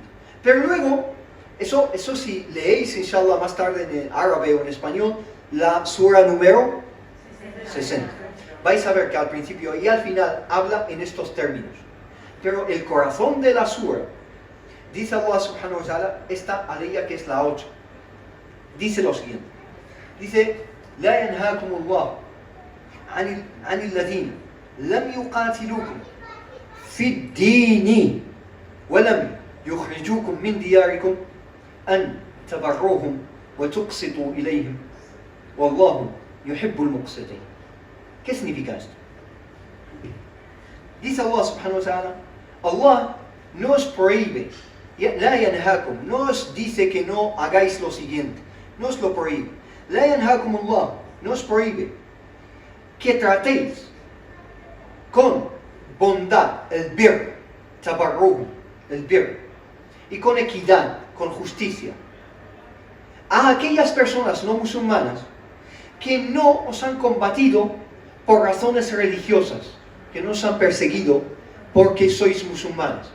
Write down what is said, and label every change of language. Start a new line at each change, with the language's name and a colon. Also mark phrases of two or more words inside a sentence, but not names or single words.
Spanish: Pero luego, eso si leéis, inshallah, más tarde en árabe o en español, la sura número 60. Vais a ver que al principio y al final habla en estos términos. Pero el corazón de la sura, dice Allah
Arabic: سبحانه وتعالى,
Spanish: esta aleya que es la 8, dice lo siguiente. Dice,
Arabic: لا ينهاكم الله عن الذين لم يقاتلوكم في الدين ولم يخرجوكم من دياركم أن تبروهم وتقسطوا إليهم والله يحب المقسطين.
Spanish: ¿Qué significa esto? Dice Allah
Arabic: سبحانه وتعالى,
Spanish: Allah no os prohíbe,
Arabic: لا ينهاكم,
Spanish: no os dice que no hagáis lo siguiente, no os lo prohíbe.
Arabic: لا ينهاكم الله,
Spanish: no os prohíbe que tratéis con bondad, el bir, tabarruh, el bir, y con equidad, con justicia, a aquellas personas no musulmanas que no os han combatido por razones religiosas, que no os han perseguido porque sois musulmanes.